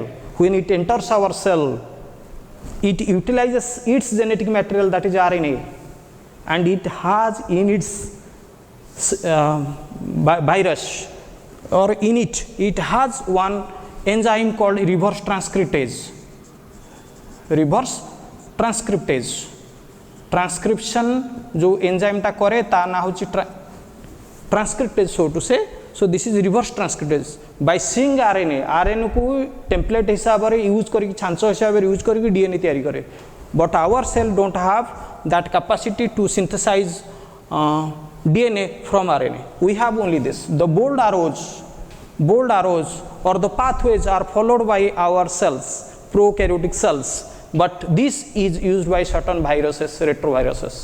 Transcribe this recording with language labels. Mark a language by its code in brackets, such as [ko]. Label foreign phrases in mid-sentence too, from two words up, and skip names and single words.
[en] When it enters our cell, it utilizes its genetic material, that is RNA, and it has in its virus or in it has one enzyme called reverse transcriptase. Reverse transcriptase. [or] Transcription ଯୋ enzyme ଟା କରେ ତା ନା ହଉଚି transcriptase, [en] so to say. So this is reverse transcriptase. By seeing [or] RNA କୁ template ହିସାବ ରେ ୟୁଜ କରି ଛାଞ୍ଚ ହିସାବ ରେ ୟୁଜ କରି DNA ତିଆରି କରେ. [en] But our cell don't have that capacity to synthesize DNA from RNA. We have only this. The bold arrows or the pathways are followed by our cells, prokaryotic cells. But this is used by certain viruses, retroviruses.